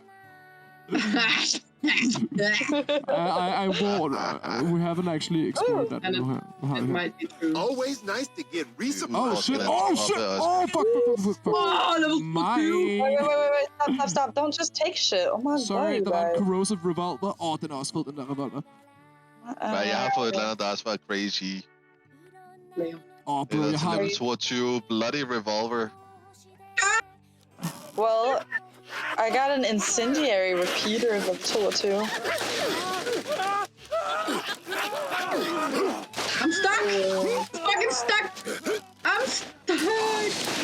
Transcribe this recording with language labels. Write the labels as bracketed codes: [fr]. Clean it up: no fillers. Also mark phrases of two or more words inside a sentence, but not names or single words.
[en] I won't. We haven't actually explored that. And it might be true. Always nice to get reasonable. Oh shit! Oh shit! Oh fuck! Oh, level My. Wait, stop. Don't just take shit. Oh my Sorry, god, [da] der var en [en] guys. corrosive revolver. [da] Den er også fed, den der revolver. Men jeg har fået et eller andet, der også var crazy. Bro, Det er jeg til har... [en] level 22, Bloody Revolver. Well, I got an incendiary repeater of 22. I'm stuck! I'm fucking stuck! I'm stuck!